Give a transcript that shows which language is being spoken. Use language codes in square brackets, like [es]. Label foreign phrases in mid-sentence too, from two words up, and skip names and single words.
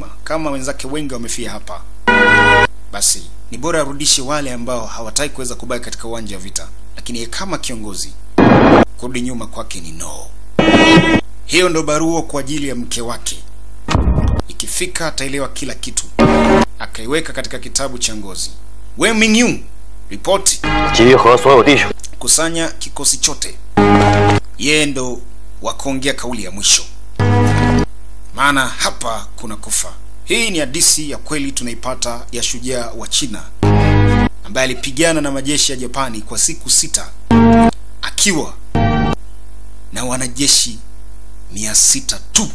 [sw] Kama wenzake wengi wamefia hapa, basi ni bora arudishe wale ambao hawataki kuweza kubaki katika uwanja wa vita. Lakini kama kiongozi, kurudi nyuma kwake ni no. Hiyo ndo barua kwa ajili ya mke wake. Ikifika ataelewa kila kitu. Akaiweka katika kitabu cha ngozi. Wei Mingyun, ripoti. [zh] 集合所有弟兄。 [sw] Kusanya kikosi chote. Yeye ndo wakaongea kauli ya mwisho. Maana hapa kuna kufa. Hii ni hadithi ya kweli tunaipata ya shujaa wa China ambaye alipigana na majeshi ya Japani kwa siku 6 akiwa na wanajeshi 600 tu.